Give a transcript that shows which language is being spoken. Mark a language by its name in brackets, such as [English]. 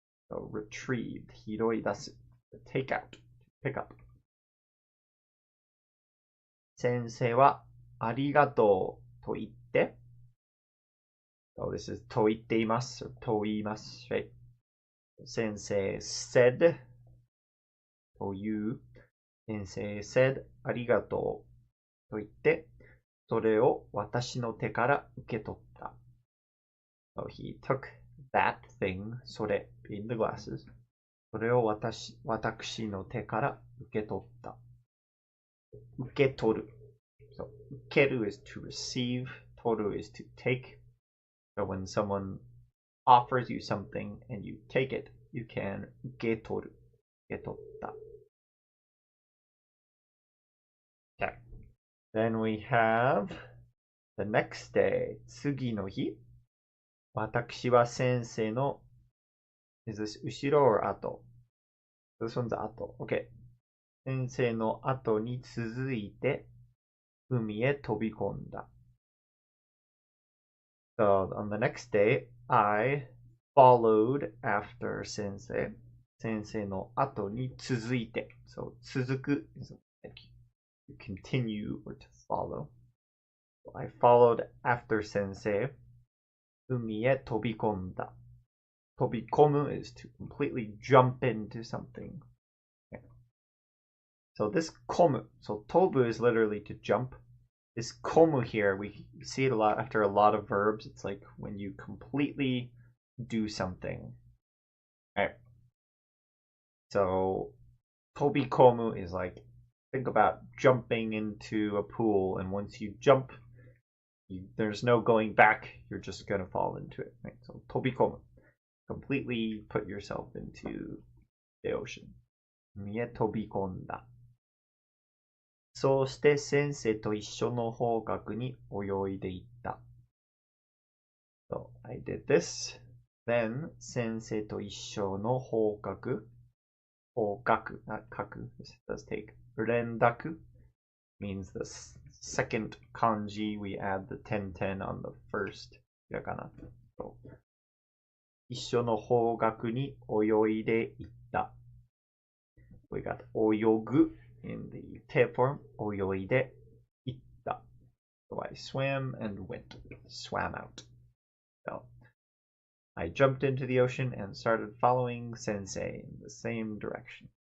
[English] So retrieved, hiroidasu, take out, pick up. [Japanese] Sensei wa arigatou to itte. [English] So this is [Japanese] to itteimasu [English] or [Japanese] to iimasu, [English] right? Sensei said, to you. Sensei said, [Japanese] arigatou to itte, それを私の手から受け取った. [English] So he took that thing, それ being the glasses, [Japanese] それを私の手から受け取った. 受け取る. [English] So [Japanese] 受ける [English] is to receive, [Japanese] 取る [English] is to take. So when someone offers you something and you take it, you can [Japanese] 受け取る. 受け取った. [English] Okay. Then we have the next day, [Japanese] 次の日. 私は先生の [English] Is this 後ろ or 後? This one's [Japanese] 後. [English] Okay. [Japanese] 先生の後に続いて海へ飛び込んだ. [English] So on the next day, I followed after 先生. [Japanese] 先生の後に続いて. [English] So [Japanese] 続く [English] is like you continue or to follow. So I followed after 先生. [Japanese] 海へ飛び込んだ. 飛び込む [English] is to completely jump into something. Okay. So this komu, so tobu is literally to jump. This komu here, we see it a lot after a lot of verbs. It's like when you completely do something. Right? So tobikomu is like, think about jumping into a pool, and once you jump, there's no going back. You're just going to fall into it. Right? So tobikomu. Completely put yourself into the ocean. [Japanese] 海へ飛び込んだ. そうして先生と一緒の方角に泳いでいった. [English] So I did this. Then [Japanese] 先生と一緒の方角. 方角, not 角. [English] This does take 連絡 means the second kanji. We add the 10-10 on the first hiragana. [Japanese] So 一緒の方角に泳いでいった. [English] We got [Japanese] 泳ぐ [English] in the te form. [Japanese] 泳いでいった. [English] So I swam and went. Swam out. So I jumped into the ocean and started following Sensei in the same direction.